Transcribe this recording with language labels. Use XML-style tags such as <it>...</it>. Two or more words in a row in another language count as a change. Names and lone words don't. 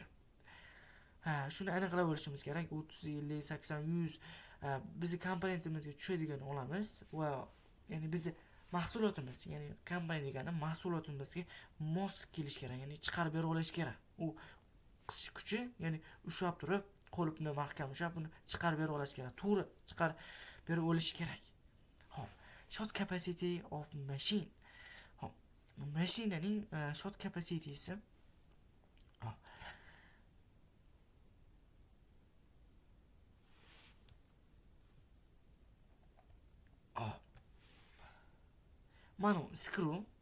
<uz>Shuni aniqlab olishimiz kerak. 30, 50, 80, 100 bizning komponentimizga tushadigan olamiz va ya'ni bizning mahsulotimiz, ya'ni kompaniya degani mahsulotimizga mos kelish kerak, ya'ni chiqarib bera olish kerak. U qisish kuchi, ya'ni ushlab turib, qo'libni mahkam ushlab, uni chiqarib bera olish kerak, to'g'ri chiqarib bera olish kerak. Xo'p,</uz> <en>short capacity of machine.</en> <uz>Xo'p, mashinaning</uz> <en>short capacitysi Manu screw.</en>